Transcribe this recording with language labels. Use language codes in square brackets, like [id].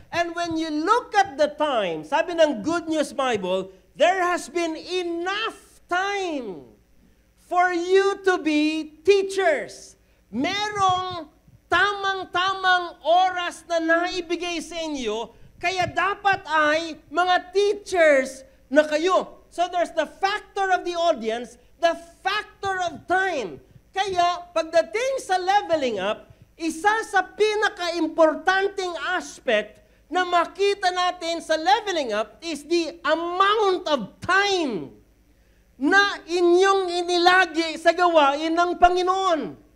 [en] And when you look at the time, [tl] sabi ng [en] Good News Bible, there has been enough time for you to be teachers. [tl] Merong tamang-tamang oras na naibigay sa inyo, kaya dapat ay mga teachers na kayo. [en] So there's the factor of the audience, the factor of time. [tl] Kaya pagdating sa leveling up, isa sa pinaka-importanting aspect na makita natin sa leveling up [en] is the amount of time [tl] na inyong inilagi sa gawain ng Panginoon.